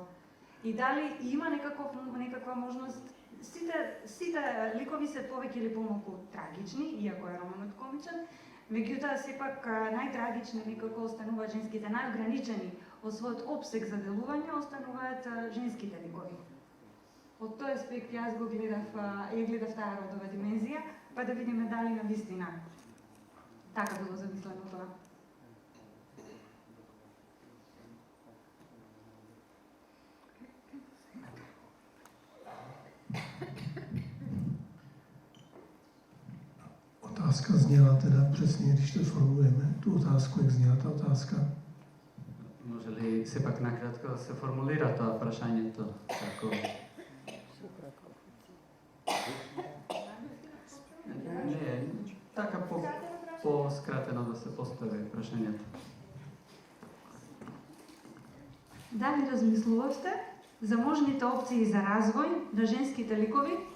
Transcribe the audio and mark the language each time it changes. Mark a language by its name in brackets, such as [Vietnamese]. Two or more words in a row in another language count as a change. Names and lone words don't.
[Macedonian] И дали има некаква можност, сите ликови се повеќе или помалку трагични, иако е романот комичен, меѓутоа сепак најтрагични некако остануваат женските, најограничени од својот опсег за делување остануваат женските ликови. Од тој аспект јас го гледав таа родова димензија, па да видиме дали на вистина така било замислено тоа. [Czech] Otázka zněla teda přesně, když to formulujeme, tu otázku, jak zněla ta otázka? [Macedonian] Може ли сепак накратко се формулира тоа прашањето како Не, така по-скратено да се постави прашањето. Дали размислувавте за можните опции за развој на женските ликови?